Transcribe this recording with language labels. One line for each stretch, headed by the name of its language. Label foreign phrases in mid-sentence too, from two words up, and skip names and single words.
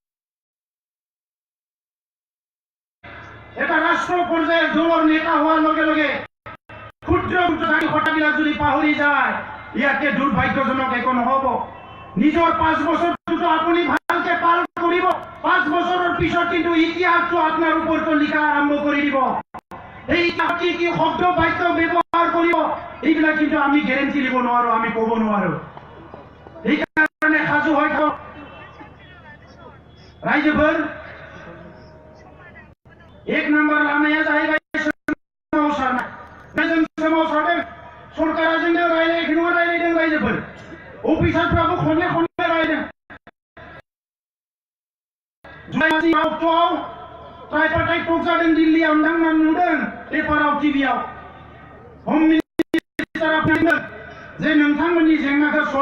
Assamese: এটা ৰাষ্ট্ৰ পৰ্যায়ৰ দলৰ নেতা হোৱাৰ লগে লগে ক্ষুদ্ৰ ক্ষুদ্ৰ কথাবিলাক যদি পাহৰি যায় ইয়াতে দুৰ্ভাগ্যজনক একো নহ'ব নিজৰ 5 বছৰটো আপুনি ভালকে পাৰ কৰিব 5 বছৰৰ পিছত কিন্তু ইতিহাসটো আপোনাৰ ওপৰত লিখা আৰম্ভ কৰি দিব এই কি কি শব্দ বাক্য ব্যৱহাৰ কৰিব এইবিলাক কিন্তু আমি গ্যাৰেণ্টি দিব নোৱাৰো আমি ক'ব নোৱাৰো এইকাৰণে সাজু হৈ থাকক
Bodo: ৰাইজবোৰ एक नंबर लामाया जाहैबाय सोमावसारदों सरकारा जोंनो रायलायदों रायजोफोर अफिसारफ्राबो खनले खनले रायलायदों जुलाइ अक्ट'आव
English: tripartite talk
Bodo: जादों दिल्लीयाव नोंथांमोना नुदों पेपाराव टिभियाव हम मिनिस्टारा बुंदों जे नोंथांमोननि जेंनाखौ सल्भ